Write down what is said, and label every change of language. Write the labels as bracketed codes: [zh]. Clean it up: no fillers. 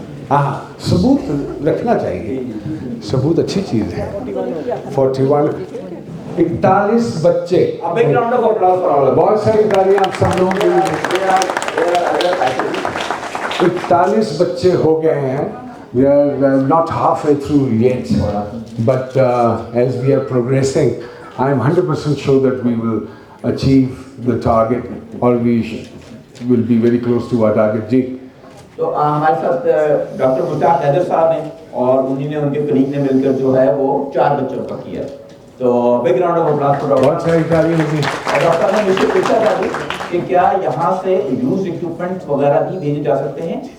[ur] ہاں ثبوت رکھنا چاہیے. ثبوت اچھی چیز ہے. 41 بچے. بہت ساری تالیاں آپ سب لوگوں کے لیے. 41 بچے ہو گئے ہیں. [en] We are not halfway through yet, but as we are progressing, I am 100% sure that we will achieve the target, or we will be very close to our target. [ur] جی تو ہمارے ساتھ ڈاکٹر مشتاق حیدر صاحب ہیں اور انہوں نے ان کے کلیگ نے مل کر جو ہے وہ 4 بچوں کا کیا. [en] تو background of applause for [ur] بہت ساری تالیاں جی. اور ڈاکٹر نے مجھ سے پوچھا تھا کہ کیا یہاں سے یوز اکوپمنٹ وغیرہ بھی بھیجے جا سکتے ہیں.